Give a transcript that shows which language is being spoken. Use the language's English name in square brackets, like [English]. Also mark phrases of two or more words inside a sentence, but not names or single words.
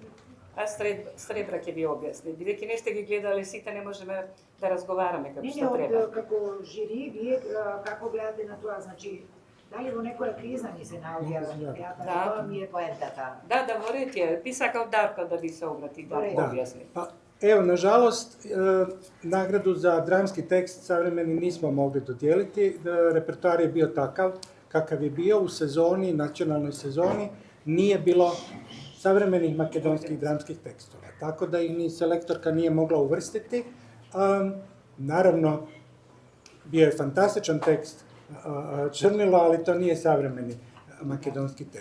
[Macedonian] Сребра ќе ви објасни. Бидејќи не сте ги гледале сите, не можеме да разговараме како Не, што треба. како жири, вие како гледате на тоа? Значи, дали во некоја криза ни се наоѓа во театар, Да. тоа ми е поентата. Да, говорите, ти сакав Дарко да ви се обрати, да Добре. објасни. [Bosnian] Pa, evo, nažalost, nagradu za dramski tekst savremeni nismo mogli dodijeliti. Repertoar je bio takav kakav je bio u sezoni, nacionalnoj sezoni, nije bilo savremenih makedonskih dramskih tekstova. Tako da ih ni selektorka nije mogla uvrstiti. Naravno, bio je fantastičan tekst Črnilo, ali to nije savremeni makedonski tekst.